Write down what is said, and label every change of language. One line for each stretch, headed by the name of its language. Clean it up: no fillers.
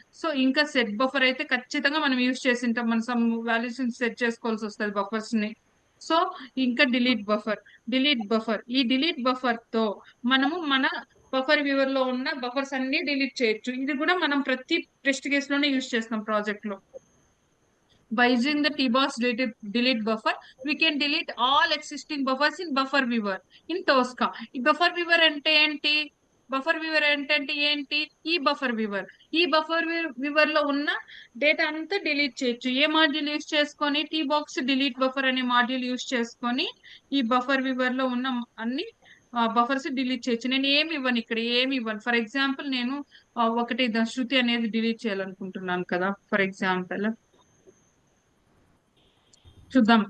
Telugu: So ఇంకా set buffer అయితే ఖచ్చితంగా మనం యూజ్ చేసి ఉంటాం, మనం సమ్ వాల్యూస్ సెట్ చేసుకోవాల్సి వస్తుంది బఫర్స్ ని. సో ఇంకా ఈ డిలీట్ బఫర్ తో మనము మన బఫర్ వ్యూవర్ లో ఉన్న బఫర్స్ అన్ని డిలీట్ చేయొచ్చు. ఇది కూడా మనం ప్రతి టెస్ట్ కేస్ లోనే యూజ్ చేస్తాం ప్రాజెక్ట్ లో.
English: By using the tbox delete buffer, we can delete all existing buffers in buffer viewer in Tosca.
Telugu: ఈ బఫర్ వ్యూవర్ అంటే ఏంటి, బఫర్ వ్యూవర్ ఏంటంటే ఏంటి, ఈ బఫర్ వ్యూవర్. ఈ బఫర్ వ్యూవర్ లో ఉన్న డేటా అంతా డిలీట్ చేయొచ్చు. ఏ మాడ్యూల్ యూస్ చేసుకొని, టీ బాక్స్ డిలీట్ బఫర్ అనే మాడ్యూల్ యూస్ చేసుకొని ఈ బఫర్ వ్యూవర్ లో ఉన్న అన్ని బఫర్స్ డిలీట్ చేయొచ్చు. నేను ఏమి ఇవ్వను, ఇక్కడ ఏమి ఇవ్వను. ఫర్ ఎగ్జాంపుల్ నేను ఒకటి శృతి అనేది డిలీట్ చేయాలనుకుంటున్నాను కదా, ఫర్ ఎగ్జాంపుల్ చూద్దాం.